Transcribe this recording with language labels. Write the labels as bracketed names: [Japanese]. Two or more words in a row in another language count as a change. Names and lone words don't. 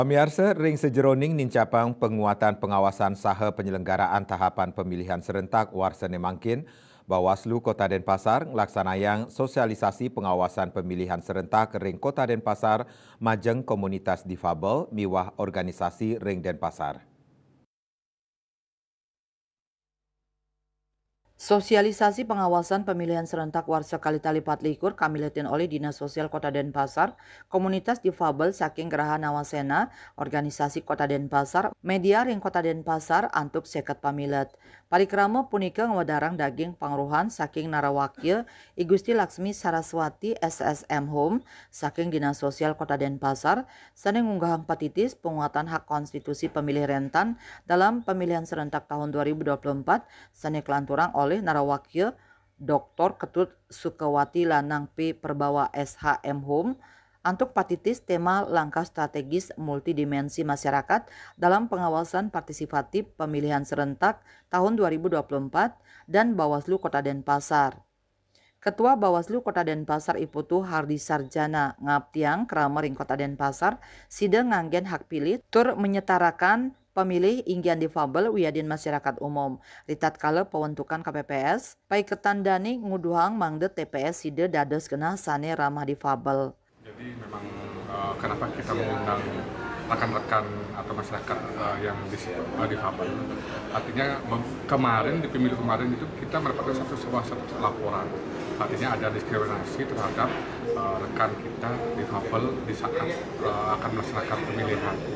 [Balinese] Pemirsa ring sejeroning nincapang [Indonesian] penguatan pengawasan [Balinese] saha [Indonesian] penyelenggaraan tahapan pemilihan serentak [Balinese] Warsene Mangkin, Bawaslu Kota Denpasar ngelaksanayang [Indonesian] sosialisasi pengawasan pemilihan serentak [Balinese] ring Kota Denpasar majeng [Indonesian] komunitas difabel [Balinese] miwah organisasi ring Denpasar. [Indonesian] Sosialisasi pengawasan pemilihan serentak [Balinese] Warsa Kalitali Patlikur kamiletin oleh Dinas Sosial Kota Denpasar, [Indonesian] komunitas difabel [Balinese] saking Geraha Nawasena, organisasi Kota Denpasar, media ring Kota Denpasar antuk seket pamilet. Parikrama punika ngwadarang daging pangruhan saking Narawakya, I Gusti Laksmi Saraswati SSM Home, saking Dinas Sosial Kota Denpasar, sane ngunggahang patitis [Indonesian] penguatan hak konstitusi pemilih rentan dalam pemilihan serentak tahun 2024, [Balinese] sane kelanturang oleh Narawakya Dr. Ketut Sukawati Lanang P. Perbawa SHM Home antuk patitis tema [Indonesian] langkah strategis multidimensi masyarakat dalam pengawasan partisipatif pemilihan serentak tahun 2024 dan Bawaslu Kota Denpasar. [Balinese] Ketua Bawaslu Kota Denpasar Iputu Hardi Sarjana ngaptiang krama ring Kota Denpasar sidang nganggen hak pilih tur [Indonesian] menyetarakan pemilih [Balinese] inggian difabel wiadin [Indonesian] masyarakat umum. [Balinese] Ritat kala pewentukan KPPS, paiketandani nguduhang mangde TPS side dados kena sane ramah difabel. [Indonesian] Jadi memang kenapa kita mengundang rekan-rekan atau masyarakat yang di situ difabel. Artinya kemarin di pemilu kemarin itu kita mendapatkan sebuah laporan. Artinya ada diskriminasi terhadap rekan kita difabel di saat akan melaksanakan pemilihan.